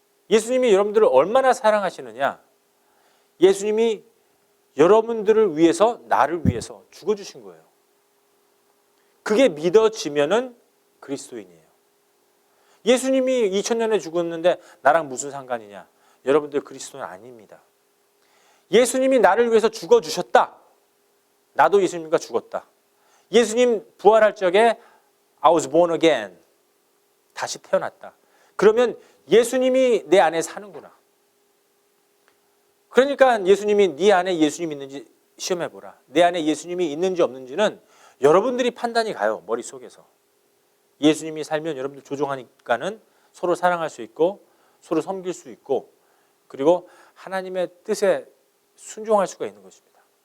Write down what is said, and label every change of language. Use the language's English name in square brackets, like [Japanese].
[Korean] 예수님이 여러분들을 얼마나 사랑하시느냐? 예수님이 여러분들을 위해서, 나를 위해서 죽어주신 거예요. 그게 믿어지면은 그리스도인이에요. 예수님이 2000년에 죽었는데 나랑 무슨 상관이냐? 여러분들 그리스도는 아닙니다. 예수님이 나를 위해서 죽어주셨다. 나도 예수님과 죽었다. 예수님 부활할 적에 [English] I was born again. [Korean] 다시 태어났다. 그러면 예수님이 내 안에 사는구나. 그러니까 예수님이 네 안에 예수님이 있는지 시험해보라. 내 안에 예수님이 있는지 없는지는 여러분들이 판단이 가요. 머릿속에서. 예수님이 살면 여러분들 조종하니까는 서로 사랑할 수 있고 서로 섬길 수 있고 그리고 하나님의 뜻에 순종할 수가 있는 것입니다.